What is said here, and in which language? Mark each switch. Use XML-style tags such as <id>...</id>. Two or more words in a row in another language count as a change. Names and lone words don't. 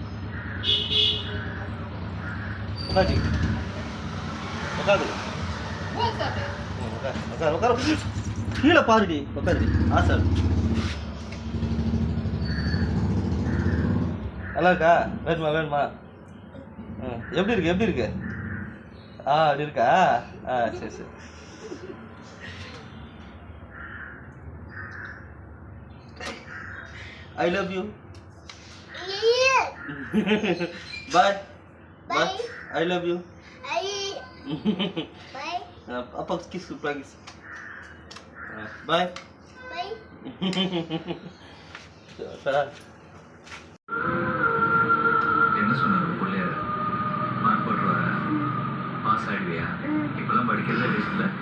<ta>உட்காந்து உட்காந்து உட்கார் உட்கார் உட்கார். கீழே பாருடி, உட்காருடி. சார் நல்லா இருக்கா? வேணுமா வேணுமா? எப்படி இருக்கு எப்படி இருக்கு? அப்படி இருக்கா? சரி சரி.</ta> <en>I love you. Bye. Bye. I love you. Bye.</en> <ms>Apa kiss lagi. Bye. Bye.</ms> <ta>என்ன சொன்னாரு பிள்ளைய? மார்க் போட்டுருவா, பாஸ் ஆயிடுவியா? இப்பெல்லாம் படிக்கிறதே இல்ல.</ta>